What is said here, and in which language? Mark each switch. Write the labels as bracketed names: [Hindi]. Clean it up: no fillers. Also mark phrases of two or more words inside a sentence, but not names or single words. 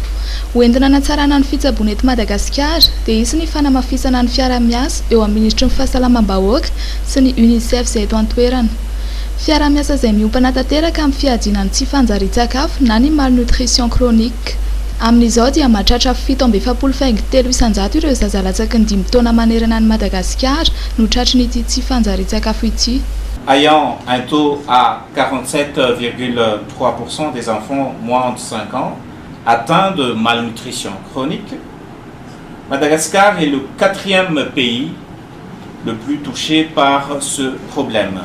[Malagasy] Hoentina hanatsarana ny fitsaboana eto Madagasikara dia isy ny fanamafisana ny fiara-miasa eo amin'ny ministry ny fahasalamam-bahoaka sy ny UNICEF izay eto an-toerana. Fiara-miasa izay miompana tanteraka amin'ny fiadiana ny tsy fanjarian-tsakafo na ny [French] malnutrition chronique. [Malagasy] Amin'izao dia mahatratra 7,3 ireo zaza latsaky ny 5 taona manerana ny Madagasikara no tratrin'ity tsy fanjarian-tsakafo ity. [French] Ayant un taux à 47,3% des enfants moins de 5 ans atteints de malnutrition chronique, Madagascar est le 4e pays le plus touché par ce problème.